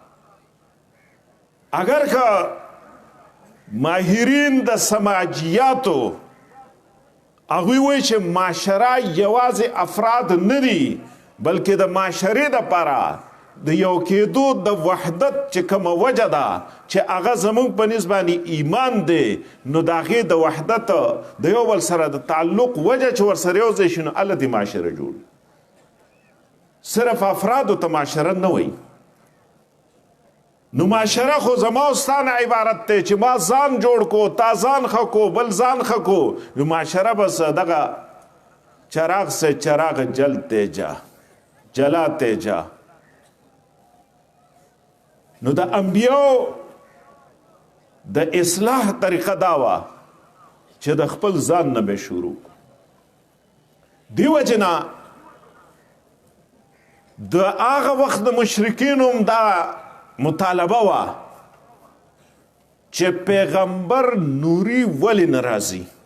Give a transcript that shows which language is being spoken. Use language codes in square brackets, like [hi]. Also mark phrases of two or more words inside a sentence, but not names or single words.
[ps] اگر که ماهرین د سماجیاتو هغوی وایي چې معاشره یوازې افراد نه دي بلکې د معاشرې دپاره د یو کېدو د وحدت چې کومه وجه ده چې هغه زمونږ په نسبت باندې ایمان دی نو د هغې د وحدت د یو بل سره د تعلق وجه چې ورسره یو ځای شي نو الله دې معاشره جوړ صرف افرادو ته معاشره نه وایي نو معاشره خو زما او ستا نه عبارت دی چې ما ځان جوړ کو تا ځان ښه کو بل ځان ښه کو نو معاشره بس دغه [ur] چراغ سے چراغ جلتے جا جلاتے جا [ps] نو د انبیاء د اصلاح طریقه دا وه چې د خپل ځان نه به شروع دی وجه نه د هغه وخت د مشرکینو هم دا مطالبه وه چې پیغمبر نوري ولې نه راځي